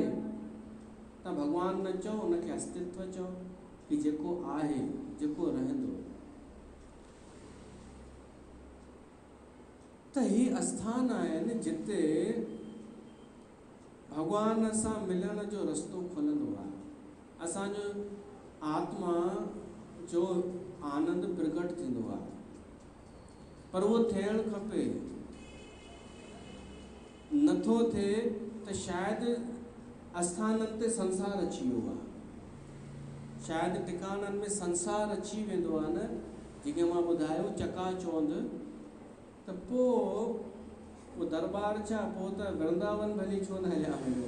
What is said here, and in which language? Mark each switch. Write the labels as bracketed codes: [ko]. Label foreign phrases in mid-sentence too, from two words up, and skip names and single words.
[sd] त भगवान न चओ, उनखे अस्तित्व चओ कि जेको आहे, जेको रहंदो। त ही आस्थान आहिनि जिते भगवान सां मिलण जो रस्तो खुलंदो आहे। असांजो आत्मा जो आनंद प्रगट थींदो आहे, पर उहो थियणु खपे। नथो थिए त शायदि आस्थाननि ते संसार अची वियो आहे, शायदि टिकाणनि में संसार अची वेंदो आहे न, जीअं मां ॿुधायो चकाचौंध, त पोइ वो दरबार छा, पोइ त वृंदावन भली छो न हलिया वञो।